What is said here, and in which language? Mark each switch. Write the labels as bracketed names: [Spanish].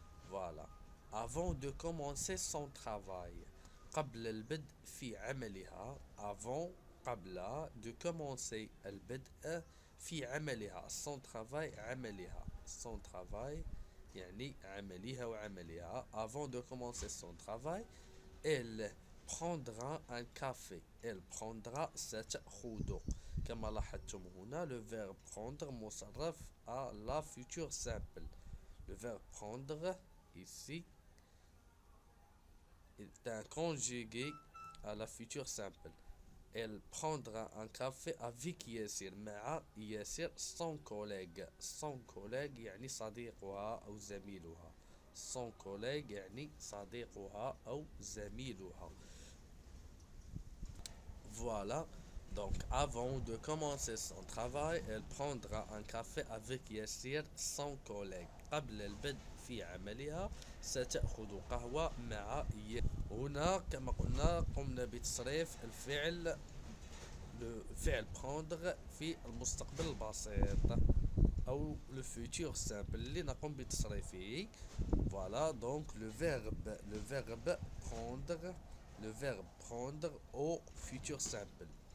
[French] Voilà. avant de commencer son travail. [Arabic] قبل البدء في عملها. avant قبل [French] de commencer [Arabic] البدء في عملها. [French] son travail [Arabic] عملها. [French] son travail [Arabic] يعني عملها وعملها. [French] avant de commencer son travail elle prendra un café. elle prendra [Arabic] ستأخذ. كما لاحظتم هنا [French] le verbe prendre مصرف à la future simple. le verbe prendre ici est un conjugué à la future simple. elle prendra un café avec ياسر. [Arabic] مع ياسر [French] son collègue. [Arabic] son collègue يعني صديقها أو زميلها. son collègue يعني صديقها أو زميلها. [French] Voilà. Donc avant de commencer son travail elle prendra un café avec ياسر son collègue. [Arabic] قبل البدء في عملها ستأخذ قهوة مع هنا كما قمنا بتصريف الفعل prendre في المستقبل البسيط أو [French] le futur simple [Arabic] اللي نقوم بتصريفه. [French] Voilà, donc le verbe prendre au futur simple.